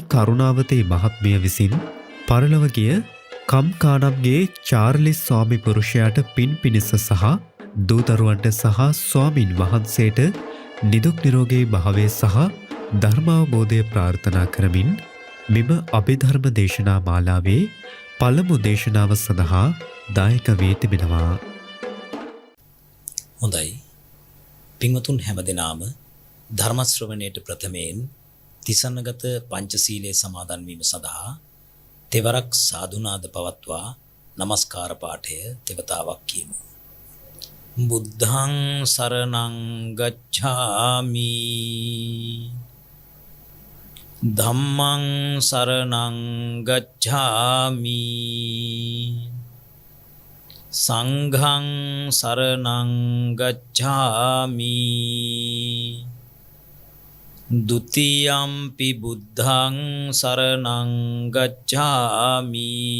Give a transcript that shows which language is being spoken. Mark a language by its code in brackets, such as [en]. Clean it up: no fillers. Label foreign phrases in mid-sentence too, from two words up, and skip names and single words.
[si] කරුණාවතී මහත්මිය විසින් පරලොව ගිය කම්කානම්ගේ චාර්ලිස් ස්වාමි පුරුෂයාට පින් පිණිස සහ දූදරුවන්ට සහ ස්වාමින් වහන්සේට නිදුක් නිරෝගී භාවය සහ ධර්මාවබෝධය ප්‍රාර්ථනා කරමින් මෙම අභිධර්ම දේශනා මාලාවේ පළමු දේශනාව සඳහා දායක වී තිබෙනවා. හොඳයි. පින්වතුන් හැමදෙනාම ධර්ම ශ්‍රවණයට ප්‍රථමයෙන් තිසන්නගත පංචශීලයේ සමාදන් වීම සඳහා තෙවරක් සාදුනාද පවත්වා නමස්කාර පාඨය තෙවතාවක් කියමු. [pi] බුද්ධං සරණං ගච්ඡාමි ධම්මං සරණං ගච්ඡාමි සංඝං සරණං ගච්ඡාමි ဒ ුතියම්පි බුද්ධං සරණං ගච්ඡාමි